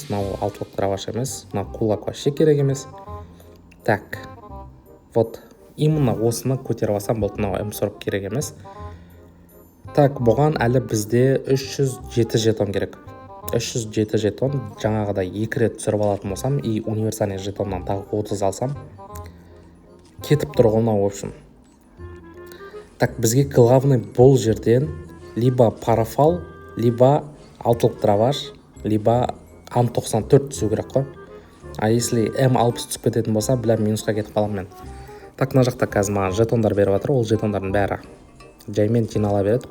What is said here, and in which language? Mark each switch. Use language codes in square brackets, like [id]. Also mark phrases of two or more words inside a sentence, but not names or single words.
[kk] Мынау алтылық траваш емес. Мынау [ru] кулак вообще [kk] керек емес. [ru] Так, вот, именно [kk] осыны көтеріп алсам болды, мынау М40 керек емес. Так, бұған әлі бізде 307 жетон керек. 307 жетон, жаңағыда 2 рет түсіріп алатын болсам, [ru] и универсальный [kk] жетоннан тағы 30 алсам. кетіп тұр ғой мынау. [ru] В общем, так, [kk] бізге главный бұл жерден [ru] либо парафал, либо [kk] алтылық дроваш, либо Ан-94 түсу керек қой. [ru] А если [kk] М60 түсіп кететін болса, білем минусқа кетіп қалам мен. Так, мына жақта қазір маған жетондар беріп жатыр. Ол жетондардың бәрі жаймен жинала береді.